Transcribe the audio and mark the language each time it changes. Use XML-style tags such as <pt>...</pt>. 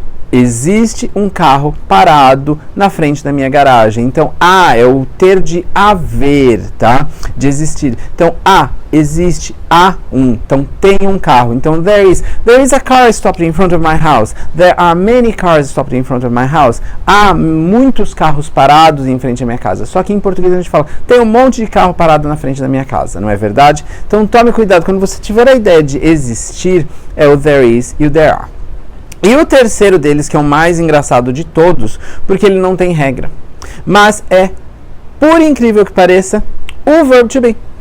<pt>Existe um carro parado na frente da minha garagem. Então, é o ter de haver, tá? De existir. Então, existe então tem um carro.</pt> <en>Então, there is a car stopped in front of my house. There are many cars stopped in front of my house.</en> <pt>Há muitos carros parados em frente à minha casa. Só que em português a gente fala, tem um monte de carro parado na frente da minha casa, não é verdade? Então, tome cuidado. Quando você tiver a ideia de existir, é o there is e o there are. E o terceiro deles, que é o mais engraçado de todos, porque ele não tem regra, mas é, por incrível que pareça, o verbo to be.</pt>